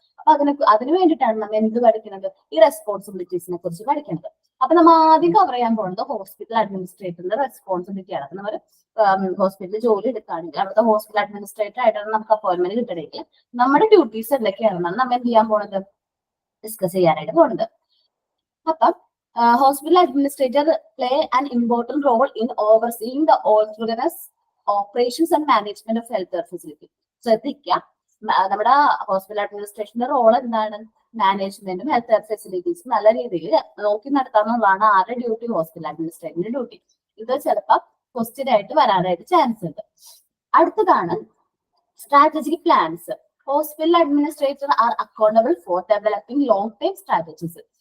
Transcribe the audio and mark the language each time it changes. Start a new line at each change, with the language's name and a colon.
Malayalam: അപ്പൊ അതിന് വേണ്ടിയിട്ടാണ് നമ്മൾ എന്ത് പഠിക്കുന്നത്, ഈ റെസ്പോൺസിബിലിറ്റീസിനെ കുറിച്ച് പഠിക്കുന്നത്. അപ്പൊ നമ്മൾ ആദ്യം കവർ ചെയ്യാൻ പോകുന്നത് ഹോസ്പിറ്റൽ അഡ്മിനിസ്ട്രേറ്ററിന്റെ റെസ്പോൺസിബിലിറ്റിയാണ്. അപ്പൊ നമ്മൾ ഹോസ്പിറ്റലിൽ ജോലി എടുക്കുകയാണെങ്കിൽ അവിടുത്തെ ഹോസ്പിറ്റൽ അഡ്മിനിസ്ട്രേറ്റർ ആയിട്ടാണ് നമുക്ക് അപ്പോയിന്റ്മെന്റ് കിട്ടണമെങ്കിൽ നമ്മുടെ ഡ്യൂട്ടീസ് എന്തൊക്കെയാണെന്നാണ് നമ്മൾ എന്ത് ചെയ്യാൻ പോകുന്നത്, ഡിസ്കസ് ചെയ്യാനായിട്ട് പോകുന്നത്.
English: അപ്പം hospital administrator play an important role in overseeing the orthogonous operations and management of healthcare facility.
Malayalam: ശ്രദ്ധിക്കുക, നമ്മുടെ ഹോസ്പിറ്റൽ അഡ്മിനിസ്ട്രേഷന്റെ റോൾ എന്താണ്? മാനേജ്മെന്റും ഹെൽത്ത് കെയർ ഫെസിലിറ്റീസും നല്ല രീതിയിൽ നോക്കി നടത്താന്നുള്ളതാണ് ആരുടെ ഡ്യൂട്ടി? Hospital അഡ്മിനിസ്ട്രേറ്ററിന്റെ duty. ഇത് ചിലപ്പോൾ ക്വസ്റ്റ്യൻ ആയിട്ട് വരാനായിട്ട് ചാൻസ് ഉണ്ട്. അടുത്തതാണ്
English: Strategic plans. Hospital administrator are accountable for developing long time strategies.